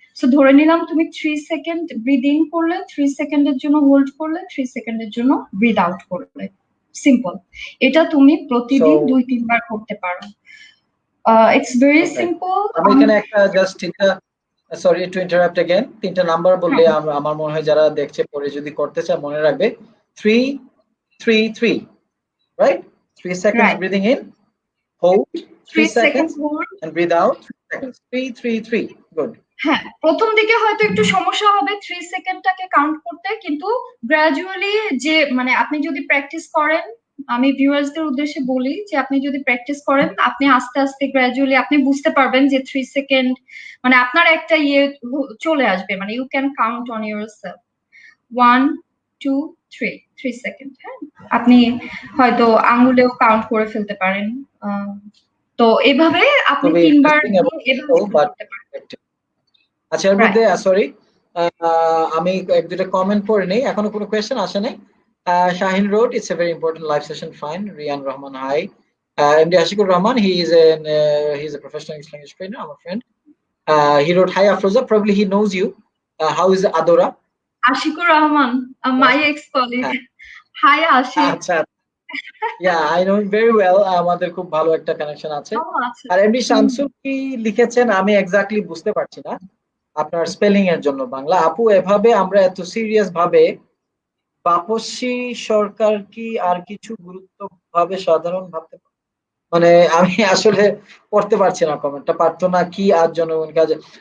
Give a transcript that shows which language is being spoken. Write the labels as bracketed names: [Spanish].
[Bangla] So ধরে নিলাম তুমি 3 সেকেন্ড ব্রিদ ইন করলে, 3 সেকেন্ডের জন্য হোল্ড করলে, 3 সেকেন্ডের জন্য ব্রিদ আউট করলে। সিম্পল। এটা তুমি প্রতিদিন 2-3 বার করতে পারো। [English] It's very simple. [Bangla] আমি এখানে একটা জাস্ট তিনটা, [English] sorry to interrupt again, [Bangla] তিনটা নাম্বার বললে আমার মনে হয় যারা দেখছে পরে যদি করতে চায় মনে রাখবে। [English] 3 3 3, right? 3 seconds breathing in, hold 3 seconds and breathe out 3 seconds. 3 3 3, good. [Bangla] হ্যাঁ, প্রথম দিকে হয়তো একটু সমস্যা হবে 3 সেকেন্ডটাকে কাউন্ট করতে, কিন্তু গ্রাজুয়ালি যে মানে আপনি যদি প্র্যাকটিস করেন, আমি ভিউয়ার্সদের উদ্দেশ্যে বলি যে আপনি যদি প্র্যাকটিস করেন, আপনি আস্তে আস্তে গ্রাজুয়ালি আপনি বুঝতে পারবেন যে 3 সেকেন্ড মানে আপনার একটা ইয়ে চলে আসবে, মানে [English] you can count on yourself [Bangla] 1 2 3 3 second. হ্যাঁ, আপনি হয়তো আঙ্গুলেও কাউন্ট করে ফেলতে পারেন। তো এভাবে আপনি 3 বার এভাবে করতে পারেন। আচ্ছা, এর মধ্যে সরি আমি এক দুটো কমেন্ট পড়ে নেই, এখনো কোনো কোয়েশ্চেন আসে নাই। [English] Shahin road, it's a very important live session, fine. Riyan Rahman, hi. MD Ashikur Rahman, he's a professional English language trainer, I'm a friend. He wrote, hi Afroza, probably he knows you. How is Adora? Ashikur Rahman, my ex-colleague. Hi Ashik. আচ্ছা, yeah, I know him very well. [Bangla] আমাদের খুব ভালো একটা connection আছে। আর MD Shamsul কি লিখেছেন আমি exactly বুঝতে পারছি না আপনার স্পেলিং এর জন্য বাংলা। আপু, এভাবে আমরা এত সিরিয়াস ভাবে বাপসী সরকার কি আর কিছু গুরুত্ব ভাবে সাধারণ ভাবতে, মানে আমি আসলে পড়তে পারছি না কমেন্টটা, পারতো না কি আর জনগণ কাজে।